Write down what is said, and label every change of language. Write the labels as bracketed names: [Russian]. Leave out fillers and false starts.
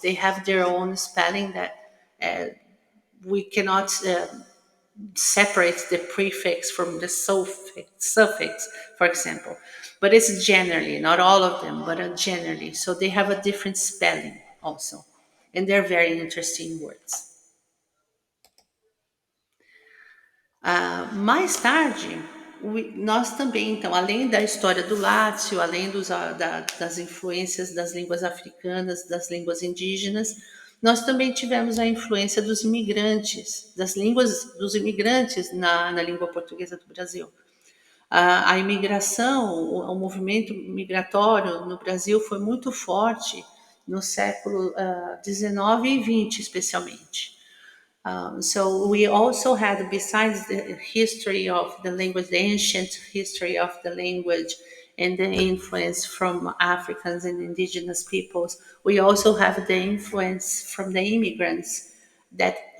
[English] They have their own spelling that we cannot separate the prefix from the suffix, for example. But it's generally, not all of them, but generally. So they have a different spelling also. And they're very interesting words. [Portuguese] Mais tarde, nós também, então, além da história do Lácio, além das influências das línguas africanas, das línguas indígenas, nós também tivemos a influência dos imigrantes, das línguas dos imigrantes na língua portuguesa do Brasil. A imigração, o movimento migratório no Brasil foi muito forte no século XIX e XX, especialmente. [English] So we also had, besides the history of the language, the ancient history of the language and the influence from Africans and indigenous peoples, we also have the influence from the immigrants that